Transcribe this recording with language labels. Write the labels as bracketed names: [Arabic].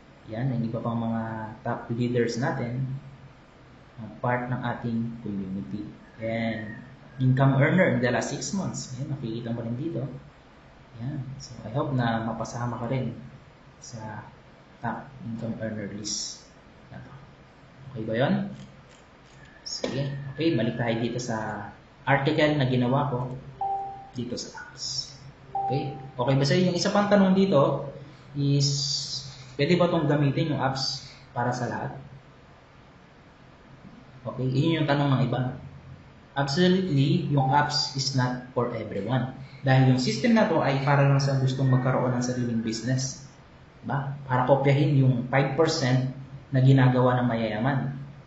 [Filipino] Yan, ang iba pang mga top leaders natin, part ng ating community. [English] And income earner in the last 6 months. [Filipino] Yan, nakikita mo rin dito. Yan. So, I hope na mapasama ka rin sa top income earner list. Yan. Okay ba yun? Sige. Okay, balik tayo dito sa article na ginawa ko dito sa apps. Okay? Okay ba sa'yo? Yung isa pang tanong dito is, pwede ba itong gamitin yung apps para sa lahat? Okay? Yun yung tanong ng iba. [English] Absolutely, yung apps is not for everyone. [Filipino] Dahil yung system na to ay para lang sa gustong magkaroon ng sariling business. Diba? Para kopyahin yung 5% na ginagawa ng mayayaman.